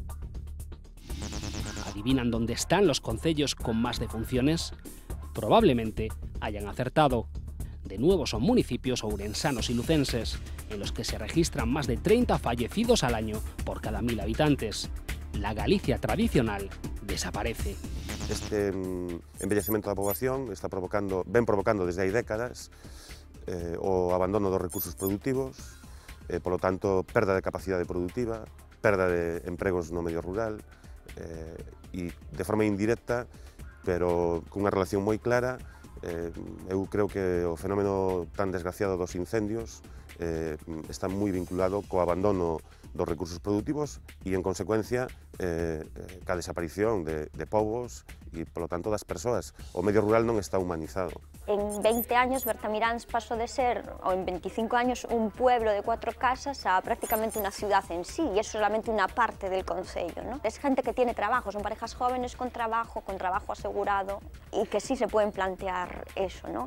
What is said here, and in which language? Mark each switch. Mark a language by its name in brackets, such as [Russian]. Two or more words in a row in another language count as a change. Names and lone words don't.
[Spanish] ¿Adivinan dónde están los concellos con más defunciones? Probablemente hayan acertado. De nuevo son municipios ourensanos y lucenses, en los que se registran más de 30 fallecidos al año por cada 1.000 habitantes. La Galicia tradicional desaparece. [Galician] Este envellecemento da poboación ven provocando desde hai décadas o abandono dos recursos productivos, polo tanto, perda de capacidade productiva, perda de empregos no medio rural e, de forma indirecta, pero cunha relación moi clara, eu creo que o fenómeno tan desgraciado dos incendios está moi vinculado co abandono dos recursos productivos e, en consecuencia, ca desaparición de povos e, polo tanto, das persoas. O medio rural non está humanizado. [Spanish] En 20 años Bertamiráns pasó de ser, o en 25 años, un pueblo de 4 casas a prácticamente una ciudad en sí, y es solamente una parte del concello, ¿no? Es gente que tiene trabajo, son parejas jóvenes con trabajo asegurado, y que sí se pueden plantear eso, ¿no?